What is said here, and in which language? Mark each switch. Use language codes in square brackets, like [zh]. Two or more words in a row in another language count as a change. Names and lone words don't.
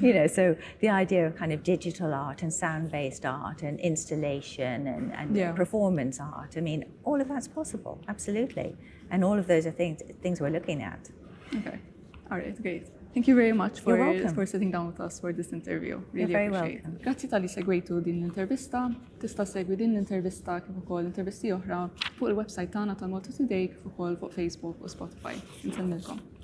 [en] So the idea of kind of digital art and sound-based art and installation and performance art, I mean, all of that's possible, absolutely. And all of those are things we're looking at. Okay. All right, great. Thank you very much for sitting down with us for this interview. Really You're very appreciate welcome. it. [mt] Grazzi tal-li segwejtu din l-intervista. Tista' segwi din l-intervista kif ukoll intervisti oħra fuq il-website tagħna ta' MaltaToday kif ukoll fuq Facebook u Spotify. Insemmilkom.